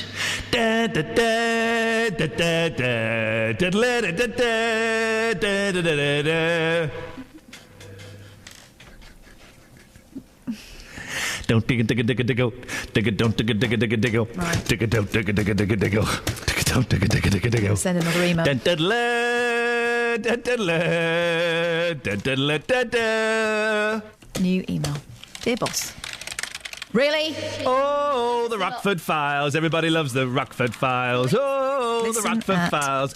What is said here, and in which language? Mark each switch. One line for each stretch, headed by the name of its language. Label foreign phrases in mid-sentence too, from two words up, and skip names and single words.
English: Da da da da da da da da da da da da da. Don't dig a dig a dig a diggle. Dig a don't dig a dig a dig a diggle. Dig a don't dig a dig a dig a diggle. Dig a don't dig a dig a dig a diggle. Send another email. New email. Dear boss. Really? Oh, the Rockford Files. Everybody loves the Rockford Files. Oh, Listen the Rockford Files.